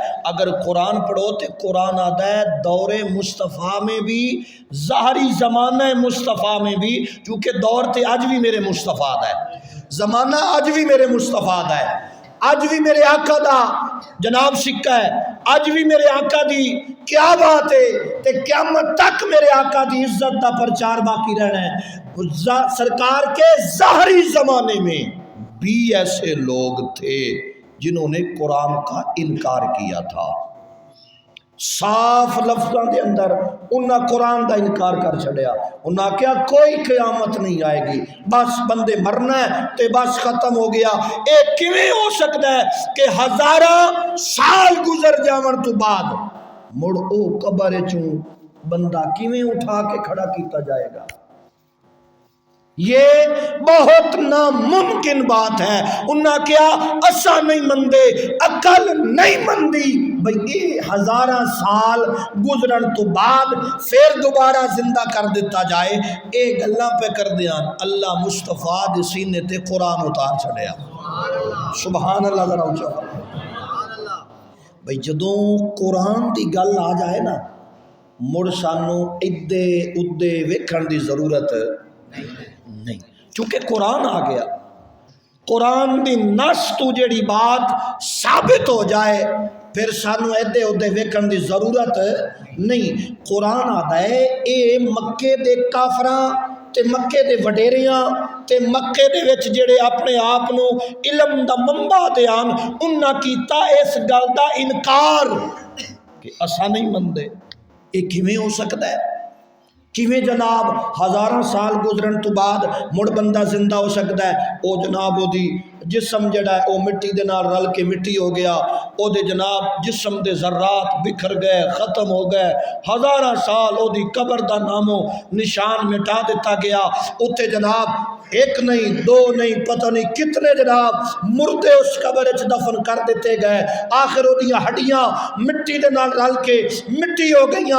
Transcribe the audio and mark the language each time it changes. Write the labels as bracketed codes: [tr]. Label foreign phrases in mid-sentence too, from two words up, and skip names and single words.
[ur] اگر قرآن پڑھو تو قرآن آدھا ہے دور مصطفیٰ میں بھی، [pa] ظاہری زمانہ مصطفیٰ میں بھی، چونکہ دور تے آج بھی میرے مصطفیٰ دا ہے، زمانہ آج بھی میرے مصطفیٰ دا ہے، آج بھی میرے آقا دا جناب سکہ ہے، آج بھی میرے آقا دی کیا بات ہے تے قیامت تک میرے آقا دی عزت دا پرچار باقی رہنا ہے۔ [ur] سرکار کے ظاہری زمانے میں بھی ایسے لوگ تھے جنہوں نے قرآن کا انکار کیا تھا، [pa] صاف لفظوں دے اندر انہاں قرآن دا انکار کر چھڑیا، انہاں کیا کوئی قیامت نہیں آئے گی، بس بندے مرنا ہے تے بس ختم ہو گیا۔ ایک کیویں ہو سکتا ہے کہ ہزاراں سال گزر جاون تو بعد مڑ او قبر چوں بندہ کیویں اٹھا کے کھڑا کیتا جائے گا؟ [ur] یہ بہت ناممکن بات ہے۔ [pa] انہاں کیا اسا نہیں مندے، عقل نہیں مندی بھئی یہ ہزاراں سال گزرن تو بعد پھر دوبارہ زندہ کر دیتا جائے۔ اے گلاں پہ کر دیاں اللہ مصطفیٰ دے سینے تے قرآن اتار چھڑیا، سبحان اللہ ذرا اونچا بھئی جدوں قرآن دی گل آ جائے نا، مڑ سانو ادے ادے ویکھن دی ضرورت نہیں، چونکہ قرآن آ گیا، قرآن دی نص تو جڑی بات ثابت ہو جائے پھر سانو ایدے ادے ویکھن دی ضرورت نہیں۔ قرآن آتا ہے اے مکے دے کافراں تے مکے دے وڈیریاں تے مکے دے وچ جڑے اپنے آپ نو علم دا منبع دیان، انہاں کیتا اس گل دا انکار کہ اسا نہیں مندے۔ [ur] یہ کیویں ہو سکتا ہے؟ [pa] کیویں جناب ہزاراں سال گزرن تو بعد مڑ بندہ زندہ ہو سکتا ہے؟ او جناب او دی جسم جڑا ہے او مٹی دے نال رل کے مٹی ہو گیا، او دے جناب جسم دے ذرات بکھر گئے، ختم ہو گئے، ہزاراں سال او دی قبر دا نامو نشان مٹا دیتا گیا، اوتے جناب ایک نہیں دو نہیں پتہ نہیں کتنے جناب مردے اس قبر وچ دفن کر دیتے گئے، آخر وہ ہڈیاں مٹی دے نال رل کے مٹی ہو گئیاں۔